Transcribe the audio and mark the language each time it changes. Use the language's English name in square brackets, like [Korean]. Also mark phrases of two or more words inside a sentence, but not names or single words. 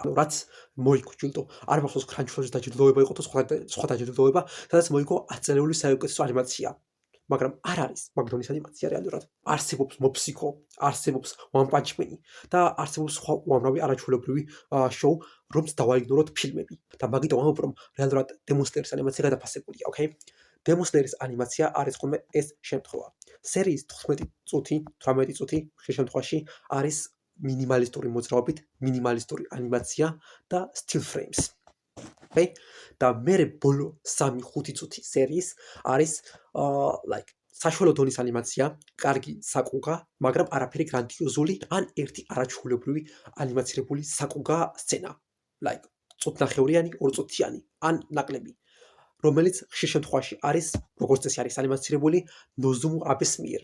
[Georgian] რაც მოიგო ჯილდო, არ მახსოვს Crunchyroll-ის დაჯილდოება იყო თუ სხვა დაჯილდოება, სადაც მოიგო 10 წლეულის საუკეთესო ანიმაცია. მაგრამ არ არის მაგდონის ანიმაცია რეალურად. არსებობს Mopsico, არსებობს One Punch Man და არსებობს სხვა უამრავი არაჩვეულებრივი შოუ, რომც დავაიგნოროთ ფილმები. და მაგით ვამბობ, რომ რეალურად Demon Slayer-ის ანიმაცია გადაფასებულია, [English] okay? [Georgian] Demon Slayer-ის ანიმაცია არის ხოლმე ეს შემთხვევა. სერიის 15 წუთი, 18 წუთი ხშირ შემთხვევაში არის მინიმალისტური მოძრაობით, მინიმალისტური ანიმაცია და [English] still frames. Okay? [Georgian] და მერე ბოლო 3-5 წუთი სერიის არის საშუალო დონის ანიმაცია, კარგი საკუგა, მაგრამ არაფერი გრანდიოზული ან ერთი არაჩვეულებრივი ანიმაცირებული საკუგა სცენა. წუთნახევრიანი, 2 წუთიანი ან ნაკლები, რომელიც ხშირ შემთხვევაში არის, როგორც წესი არის ანიმაცირებული Nozumu Abe's მიერ.